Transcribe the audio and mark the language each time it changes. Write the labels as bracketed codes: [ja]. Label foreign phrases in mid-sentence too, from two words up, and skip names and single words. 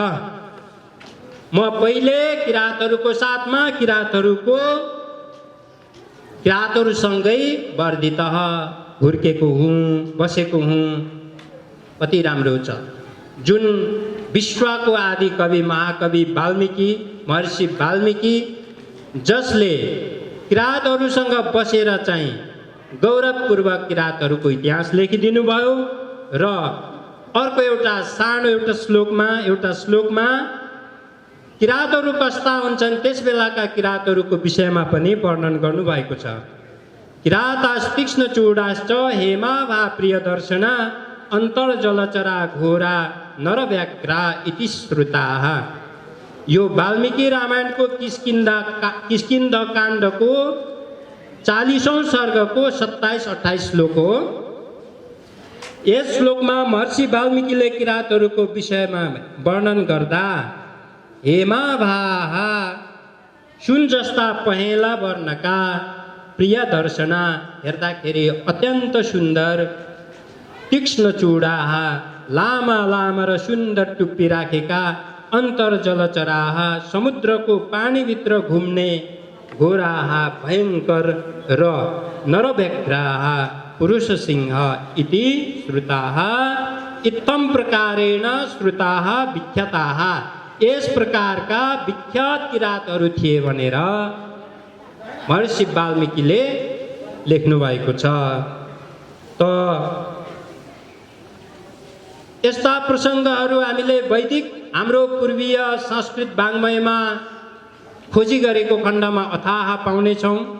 [ne] म पहिले किरातहरूको साथमा किरातहरूसँगै वर्धित हुर्केको हुँ, बसेको हुँ। कति राम्रो छ। जुन विश्वको आदि कवि महाकवि वाल्मीकि, महर्षि वाल्मीकि, जसले किरातहरूसँग बसेर चाहिँ गौरवपूर्वक किरातहरूको इतिहास लेखिदिनु भयो। र अर्को एउटा सानो एउटा श्लोकमा किरातहरू कस्ता हुन्छन् त्यस बेलाका किरातहरूको विषयमा पनि वर्णन गर्नुभएको छ। [sa] किरातास्तीक्ष्ण चूडाश्च हेमाभा प्रियदर्शना अन्तर्जलचरा घोरा नरव्याघ्रा इति श्रुताः। [ne] यो वाल्मीकि रामायणको किष्किन्ध काण्डको 40औं सर्गको 27-28 श्लोक हो। यस श्लोकमा महर्षि वाल्मीकिले किरातहरूको विषयमा वर्णन गर्दा हेमाभाः सुन जस्ता पहेँला वर्णका प्रिय दर्शना, हेर्दाखेरि अत्यन्त सुन्दर तीक्ष्ण चुडाहा लामा लामा र सुन्दर टुप्पी राखेका अन्तर जलचराहा समुद्रको पानीभित्र घुम्ने घोराहा भयङ्कर र नरव्यघ्राहा पुरुष सिंह [sa] इति श्रुताः इत्थम प्रकारेण श्रुताः विख्याताः। [ne] यस प्रकारका विख्यात किरातहरू थिए भनेर महर्षि वाल्मीकिले लेख्नु भएको छ। त यस्ता प्रसङ्गहरू हामीले वैदिक हाम्रो पूर्वीय संस्कृत वाङ्मयमा खोजी गरेको खण्डमा अथाह पाउनेछौँ।